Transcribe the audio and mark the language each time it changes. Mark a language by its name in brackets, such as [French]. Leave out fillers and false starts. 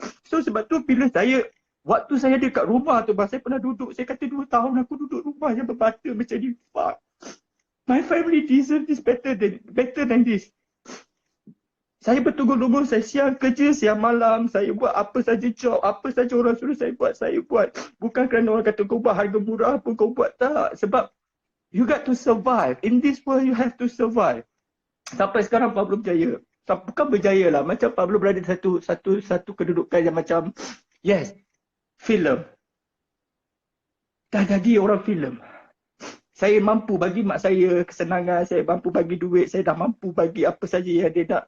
[Malay] So sebab tu bila waktu saya ada kat rumah tu, saya pernah duduk, saya kata 2 tahun aku duduk rumah yang berbata macam ni. [English] Fuck. My family deserve this better than this. [Malay] Saya bertunggu-tunggu, saya siang kerja, siang malam, saya buat apa saja job, apa saja orang suruh saya buat. Bukan kerana orang kata kau buat harga murah pun kau buat, tak. [English] Sebab you got to survive. In this world you have to survive. [Malay] Sampai sekarang Pablo berjaya. Bukan berjaya lah, macam Pablo berada di satu kedudukan yang macam, yes, filem. Dah jadi orang filem. Saya mampu bagi mak saya kesenangan, saya mampu bagi duit, saya dah mampu bagi apa saja yang dia nak.